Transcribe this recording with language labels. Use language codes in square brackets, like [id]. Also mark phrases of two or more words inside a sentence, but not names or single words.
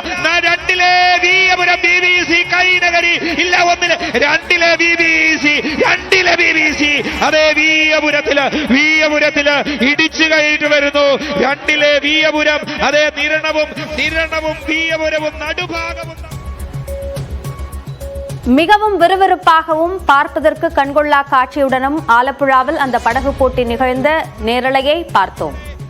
[ml] 2-ലെ വീയപുരം BBC കൈനകരി ഇല്ല. 1-ലെ 2-ലെ BBC. അതേ വീയപുരത്തില് ഇടിച്ചു കയറ്റി വരുന്നു. 2-ലെ വീയപുരം. അതേ നിരണവും വീയപുരവും നടുഭാഗവും. [ta] மிகவும் விறுவிறுப்பாகவும் பார்ப்பதற்கு கண்கொள்ளா காட்சியுடனும் ஆலப்புழாவில் அந்த படகு போட்டி நிகழ்ந்த நேரலையை பார்த்தோம்.